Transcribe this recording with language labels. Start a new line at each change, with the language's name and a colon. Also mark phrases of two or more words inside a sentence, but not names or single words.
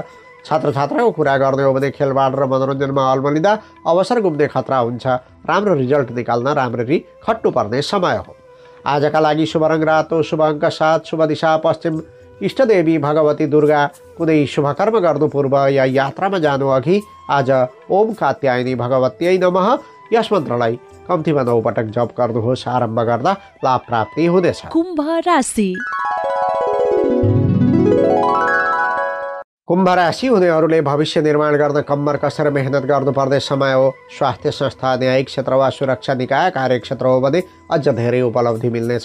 Nepali: छात्र छात्राको कुरा गर्ने हो भने खेलबाड र मनोरञ्जनमा अल्मलिँदा अवसर गुम्ने खतरा हुन्छ। राम्रो रिजल्ट निकाल्न राम्ररी खट्नुपर्ने समय हो। आजका लागि शुभ रङ रातो, शुभ अङ्क 7, शुभ दिशा पश्चिम, इष्टदेवी भगवती दुर्गा। कुनै शुभकर्म गर्नु पूर्व या यात्रामा जानु अघि आज
Sanskrit: ओम कात्यायनी भगवत्यै नमः
Nepali: यस मन्त्रलाई कम्तीमा 9 पटक जप गर्नुहोस्। आरम्भ गर्दा लाभ प्राप्ति हुनेछ। कुम्भ राशि। कुम्भ राशि हुनेहरूले भविष्य निर्माण गर्न कम्मर कसेर मेहनत गर्नुपर्ने समय हो। स्वास्थ्य संस्था, न्यायिक क्षेत्र वा सुरक्षा निकाय कार्यक्षेत्र हो भने अझ धेरै उपलब्धि मिल्नेछ।